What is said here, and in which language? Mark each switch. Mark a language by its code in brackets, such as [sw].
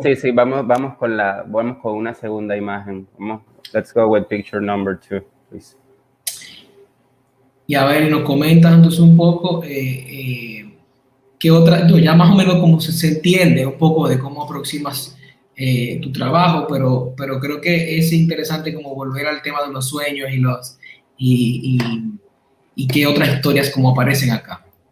[es] Sí, vamos con una segunda imagen. [en] Let's go with picture number 2, please. [es] Y a ver, nos comentas entonces un poco qué otra, ya más o menos como se entiende un poco de cómo aproximas tu trabajo, pero creo que es interesante como volver al tema de los sueños y qué otras historias como aparecen acá.